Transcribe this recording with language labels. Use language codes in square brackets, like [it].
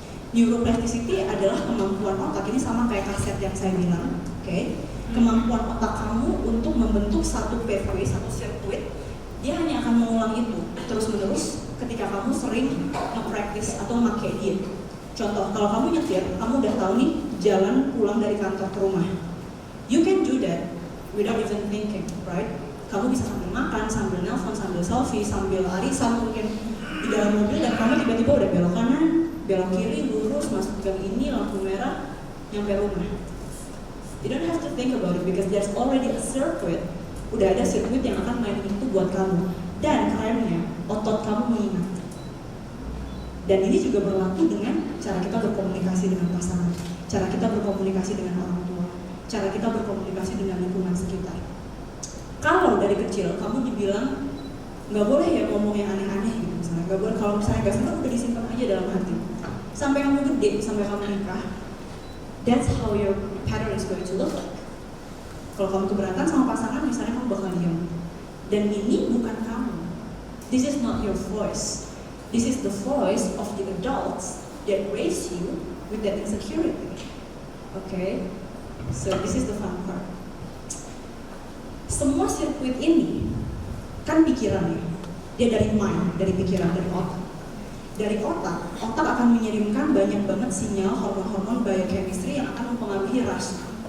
[id] Neuroplasticity adalah kemampuan otak, ini sama kayak kaset yang saya bilang, okay? Kemampuan otak kamu untuk membentuk satu pathway, satu circuit, dia hanya akan mengulang itu terus-menerus ketika kamu sering nge-practice atau pakai dia. Contoh, kalau kamu nyetir, kamu udah tahu nih jalan pulang dari kantor ke rumah. [en] You can do that without even thinking, right? [id] Kamu bisa sambil makan, sambil nelfon, sambil selfie, sambil arisan mungkin di dalam mobil, dan kamu tiba-tiba udah belok kanan, belok kiri, lurus, masuk gang ini, lampu merah, nyampe rumah. [en] You don't have to think about it because there's already a circuit. [id] Udah ada sirkuit yang akan main itu buat kamu. Dan kerennya, otot kamu mengingat. Dan ini juga berlaku dengan cara kita berkomunikasi dengan pasangan, cara kita berkomunikasi dengan orang tua, cara kita berkomunikasi dengan lingkungan sekitar. Kalau dari kecil kamu dibilang nggak boleh ya ngomong yang aneh-aneh gitu misalnya, nggak boleh, kalau misalnya nggak senang udah disimpan aja dalam hati. sampai kamu gede, sampai kamu nikah. [en] That's how your pattern is going to look like. [id] Kalau kamu keberatan sama pasangan, misalnya kamu bakal diam. Dan ini bukan kamu. [en] This is not your voice. This is the voice of the adults that raise you with that insecurity. Okay? So this is the fun part. [id] Semua sirkuit ini kan pikiran ya. Dia dari mind, dari pikiran, dari otak. Dari otak akan mengirimkan banyak banget sinyal hormon-hormon biochemistry yang akan mempengaruhi rasa.